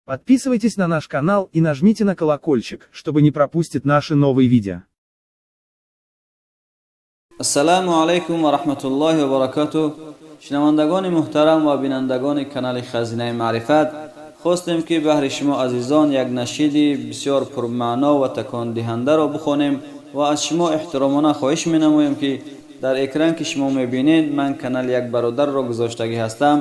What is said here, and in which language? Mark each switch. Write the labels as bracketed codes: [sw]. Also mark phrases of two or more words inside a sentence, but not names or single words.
[ru] Подписывайтесь на наш канал и нажмите на колокольчик, чтобы не пропустить наши новые видео. [ar] السلام علیکم و رحمت الله و برکاته. [fa] شنوندگان محترم و بینندگان کانال خزینه معرفت، خواستیم که بهر شما عزیزان یک نشید بسیار پرمعنا و تکان دهنده را بخوانیم و از شما احترامانه خواهش می‌نمایم که در اکران که شما می‌بینید من کانال یک برادر را گذاشتگی هستم.